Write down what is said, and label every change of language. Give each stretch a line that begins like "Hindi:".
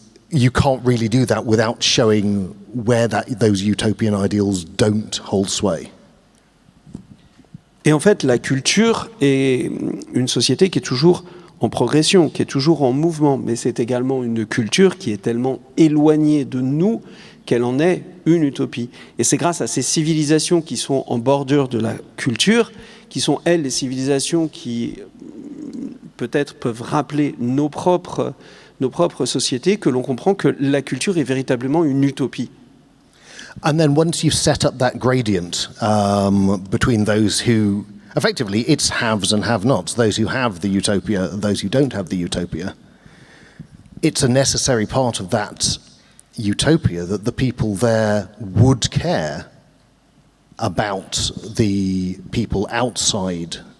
English: You can't really do that without showing where those utopian ideals don't hold sway.
French: Et en fait, la culture est une société qui est toujours en progression, qui est toujours en mouvement, mais c'est également une culture qui est tellement éloignée de nous qu'elle en est une utopie. Et c'est grâce à ces civilisations qui sont en bordure de la culture, qui sont, elles, les civilisations qui peut-être peuvent rappeler nos propres sociétés, que l'on comprend que la culture est véritablement une utopie.
English: And then once you've set up that gradient between those who, effectively, it's haves and have-nots, those who have the utopia and those who don't have the utopia, it's a necessary part of that utopia that the people there would care about the people outside